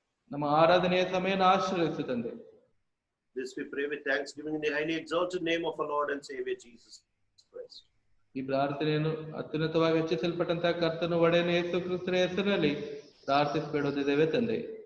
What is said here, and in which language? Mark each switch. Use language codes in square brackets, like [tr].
[kn] ನಮ್ಮ ಆರಾಧನೆಯ ಸಮಯನ ಆಶೀರ್ವದಿಸು ತಂದೆ. [en] This we pray with thanksgiving in the highly exalted name of our Lord and Savior Jesus Christ. [kn] ಈ ಪ್ರಾರ್ಥನೆಯನ್ನು ಅತ್ಯುನ್ನತವಾಗಿ ಹೆಚ್ಚಿಸಲ್ಪಟ್ಟಂತಹ ಕರ್ತನ ಒಡೆಯನ ಯೇಸು ಕ್ರಿಸ್ತರ ಹೆಸರಿನಲ್ಲಿ ಪ್ರಾರ್ಥಿಸಿಬೇಡುತ್ತಿದ್ದೇವೆ ತಂದೆ.